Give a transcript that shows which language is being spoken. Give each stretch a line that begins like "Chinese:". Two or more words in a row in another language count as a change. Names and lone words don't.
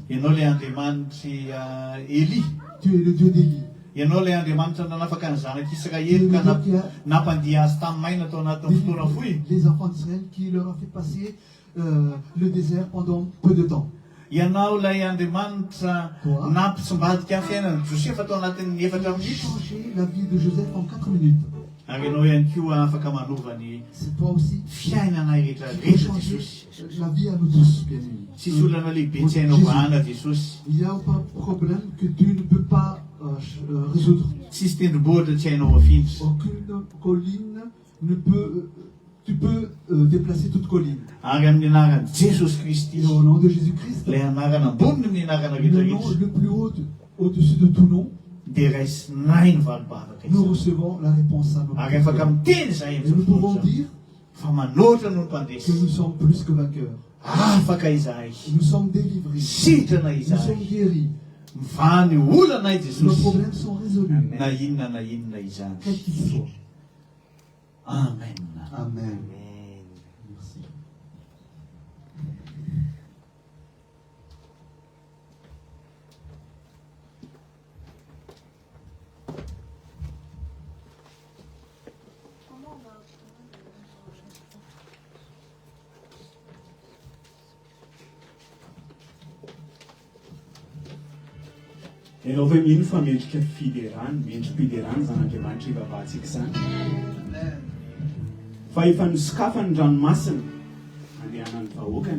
Malagasy: Ianao ilay Andriamanitry Élie.
French: Tu es le Dieu d'Élie.
Malagasy: Ianao ilay Andriamanitra nanafaka ny
French: Tu es
Malagasy: zanak'Israely
French: le
Malagasy: ka
French: Dieu qui a
Malagasy: nampandiha azy tamin'ny maina tao anatin'ny fotoana fohy.
French: les enfants d'Israël, qui leur a fait passer le désert pendant peu de temps.
Malagasy: Ianao ilay Andriamanitra
French: Toi.
Malagasy: nampitsimbadika fiainan'ny Josefa tao anatin'ny
French: Tu 4 as minutes. changé la vie de Joseph en 4 minutes.
Malagasy: Ary ianao ihany koa afaka manova ny
French: C'est toi aussi
Malagasy: fiainanay rehetra
French: qui peux
Malagasy: rehetra
French: changer
Malagasy: Jesosy.
French: la vie à nous tous, bien aimés.
Malagasy: Tsisy olana lehibe tsy hainao vahana Jesosy.
French: Il n'y a aucun problème que tu ne peux pas résoudre.
Malagasy: Tsisy tendrombohitra tsy hainao afindra.
French: Aucune colline ne peut. Tu peux déplacer toute colline.
Malagasy: Ary amin'ny anaran'i Jesosy Kristy,
French: Et au nom de Jésus-Christ,
Malagasy: ilay anarana amboniny amin'ny anarana
French: le nom
Malagasy: rehetrarehetra,
French: le plus haut, au-dessus de tout nom,
Malagasy: dia raisinay ny valobavaka
French: nous
Malagasy: izany.
French: recevons la réponse à nos
Malagasy: Ary afaka
French: prières.
Malagasy: miteny zahay
French: Et nous pouvons
Malagasy: amin'izao
French: dire
Malagasy: fa manoatra no ny
French: que
Malagasy: mpandresy.
French: nous sommes plus que vainqueurs.
Malagasy: Afaka izahay,
French: Nous sommes délivrés.
Malagasy: sitrana
French: Nous sommes
Malagasy: izahay,
French: guéris.
Malagasy: mivany olanay
French: Nos
Malagasy: Jesosy.
French: problèmes sont résolus.
Malagasy: Na inona izany.
French: Quel qu'il soit. Amen. Amen. Amen. Merci. Comment on va
Malagasy: Ianao ve mino fa mendrika fiderany, mendrim-piderany zan'Andriamanitra ivavahantsika izany. Fa efa nosokafany ny ranomasina andehanan'ny vahoakany.